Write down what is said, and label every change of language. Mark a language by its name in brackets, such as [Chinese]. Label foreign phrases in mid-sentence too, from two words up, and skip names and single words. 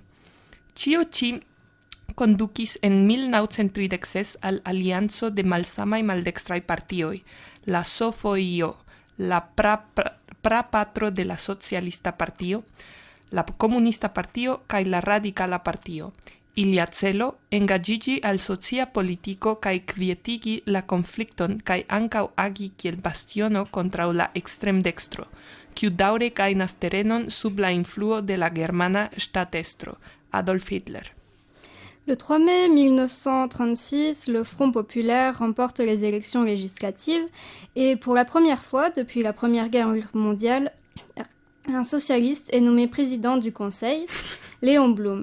[Esperanto] Ĉio ĉi kondukis en 1936 al alianco de malsamaj maldekstraj partioj, la SFIO, la prapatro de la Socialista Partio, la Comunista Partio kaj la Radikala Partio. Ilia celo engaĝiĝi al socia politiko kaj kvietigi la konflikton kaj ankaŭ agi kiel bastiono kontraŭ la ekstremdekstro, kiu daŭre gajnas terenon sub la influo de la germana ŝtatestro, Adolf Hitler. [French] Le 3 mai 1936, le Front populaire remporte les élections législatives et pour la première fois depuis la Première Guerre mondiale, un socialiste est nommé président du Conseil, Léon Blum.